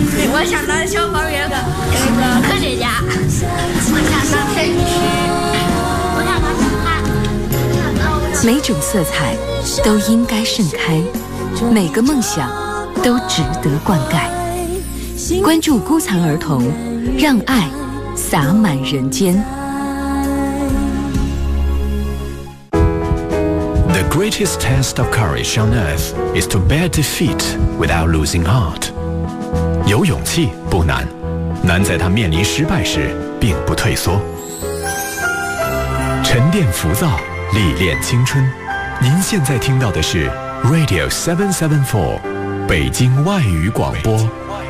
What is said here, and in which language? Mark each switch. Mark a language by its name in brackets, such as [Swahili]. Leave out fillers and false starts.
[Chinese] 我想当消防员的科学家，我想当天使，我想当警察。每种色彩都应该盛开，每个梦想都值得灌溉。关注孤残儿童，让爱洒满人间。 [English] The greatest test of courage on earth is to bear defeat without losing heart. [Chinese] 有勇气不难，难在他面临失败时并不退缩。沉淀浮躁，历练青春。您现在听到的是 Radio 774，北京外语广播。